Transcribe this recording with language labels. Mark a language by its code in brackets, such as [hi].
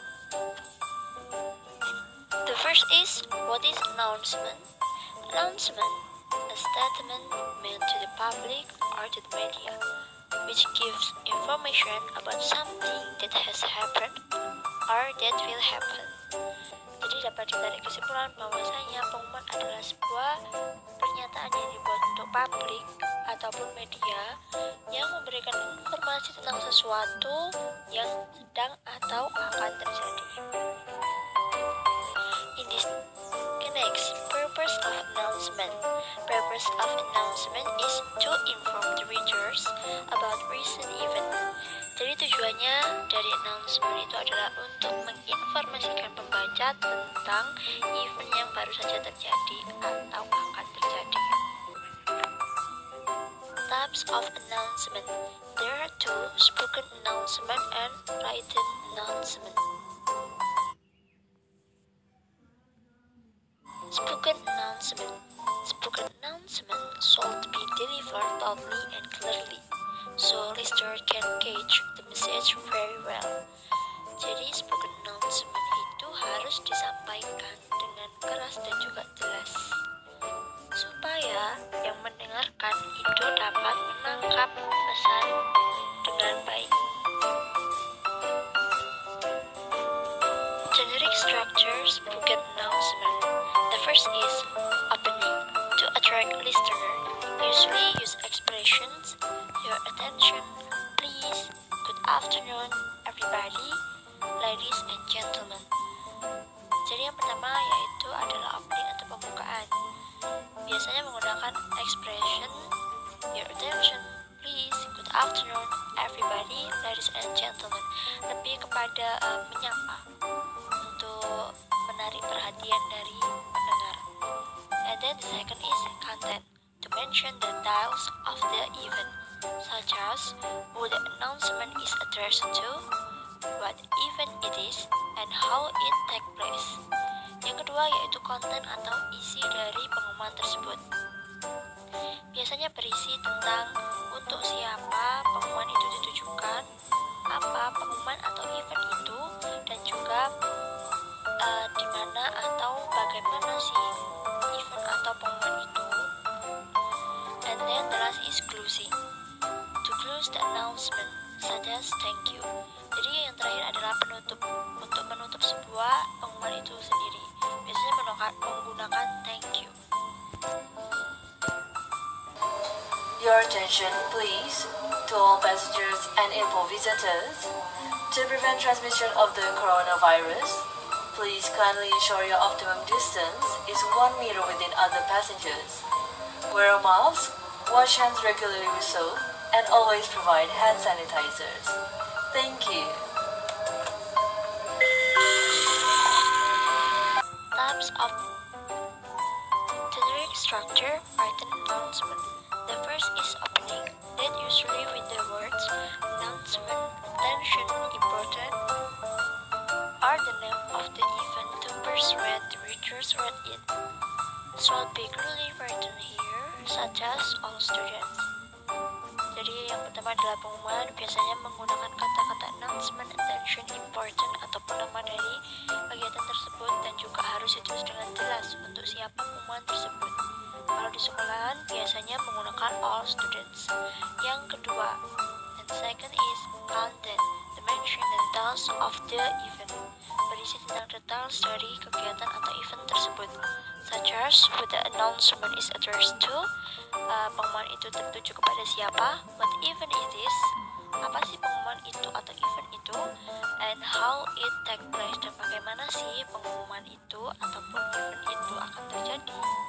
[en] The first is, what is announcement? Announcement, a statement made to the public or to the media, which gives information about something that has happened or that will happen. [id] Jadi dapat ditarik kesimpulan bahwasanya pengumuman adalah sebuah pernyataan yang dibuat untuk publik ataupun media yang memberikan informasi tentang sesuatu yang sedang atau akan terjadi. [en] Next, purpose of announcement. Purpose of announcement is to inform the readers about recent event. [id] Jadi tujuannya dari announcement itu adalah untuk menginformasikan pembaca tentang event yang baru saja terjadi atau akan terjadi. [en] Types of announcement. There are two, spoken announcement and written announcement. Spoken announcement. Spoken announcement should be delivered loudly and clearly, so listener can catch the message very well. [id] Jadi spoken announcement itu harus disampaikan dengan keras dan juga jelas, supaya yang mendengarkan itu dapat menangkap pesan dengan baik. [en] Generic structure spoken announcement. The first is opening, to attract listener. Usually use expressions, your attention, please, good afternoon, everybody, ladies and gentlemen. [id] Jadi yang pertama yaitu adalah opening atau pembukaan. Biasanya menggunakan expression, [en] your attention, please, good afternoon, everybody, ladies and gentlemen. [id] Lebih kepada menyapa untuk menarik perhatian dari pendengar. [en] And then the second is content, to mention the details of the event, such as who the announcement is addressed to, what event it is, and how it take place. [id] Yang kedua yaitu konten atau isi dari pengumuman tersebut. Biasanya berisi tentang untuk siapa pengumuman itu ditujukan, apa pengumuman atau event itu, dan juga di mana atau bagaimana sih event atau pengumuman itu. [en] And then the last is closing, to close the announcement, such as thank you. [id] Jadi yang terakhir adalah penutup, untuk menutup sebuah pengumuman itu sendiri. Biasanya menggunakan [en] thank you. Your attention please, to all passengers and info visitors. To prevent transmission of the coronavirus, please kindly ensure your optimum distance is 1 meter within other passengers. Wear a mask, wash hands regularly with soap, and always provide hand sanitizers. Thank you. Types of generic structure, written announcement. The first is opening, that usually with the words announcement, attention, important, or the name of the event to persuade the readers read it. Should be clearly written here, such as all students. [id] Jadi yang pertama adalah pengumuman, biasanya menggunakan kata-kata announcement, attention, important, ataupun nama dari kegiatan tersebut, dan juga harus ditulis dengan jelas untuk siapa pengumuman tersebut. Kalau di sekolahan biasanya menggunakan [en] all students. [id] Yang kedua, [en] and second is content, to mention the details of the event. [id] berisi tentang details dari kegiatan atau event tersebut, [en] such as who the announcement is addressed to, [id] pengumuman itu tertuju kepada siapa, [en] what event it is, [id] apa sih pengumuman itu atau event itu, [en] and how it take place, [id] dan bagaimana sih pengumuman itu ataupun event itu akan terjadi.